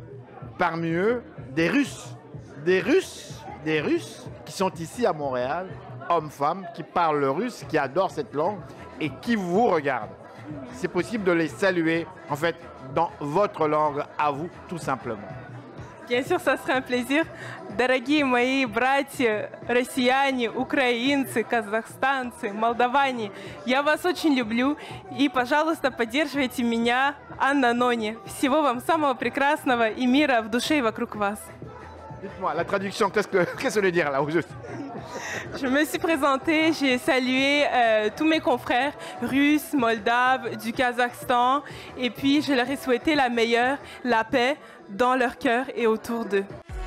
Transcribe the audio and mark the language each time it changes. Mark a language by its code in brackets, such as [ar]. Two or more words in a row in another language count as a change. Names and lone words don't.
[fr] Parmi eux, des Russes qui sont ici à Montréal, hommes, femmes, qui parlent le russe, qui adorent cette langue et qui vous regardent. C'est possible de les saluer, en fait, dans votre langue, à vous, tout simplement. Bien sûr, ça serait un plaisir. [ru] Дорогие мои братья, россияне, украинцы, казахстанцы, молдаване, я вас очень люблю и, пожалуйста, поддерживайте меня, Анна Нони. Всего вам самого прекрасного и мира в душе и вокруг вас. [fr] Dites-moi, la traduction, qu'est-ce que ça veut dire là, au juste? Je me suis présentée, j'ai salué tous mes confrères russes, moldaves, du Kazakhstan, et puis je leur ai souhaité la meilleure, la paix dans leur cœur et autour d'eux.